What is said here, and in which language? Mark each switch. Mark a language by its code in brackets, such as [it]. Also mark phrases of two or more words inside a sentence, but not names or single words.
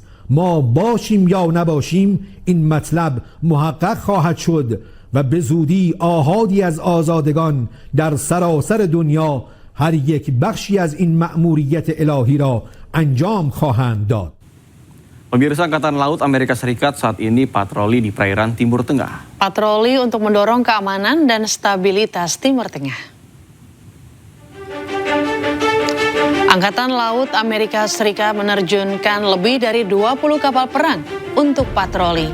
[fa] ما باشیم یا نباشیم این مطلب محقق خواهد شد و به زودی آحادی از آزادگان در سراسر دنیا هر یک بخشی از این مأموریت الهی را انجام خواهند داد. [id] Pemirsa, Angkatan Laut Amerika Serikat saat ini patroli di perairan Timur Tengah. Patroli untuk mendorong keamanan dan stabilitas Timur Tengah. Angkatan Laut Amerika Serikat menerjunkan lebih dari 20 kapal perang untuk patroli.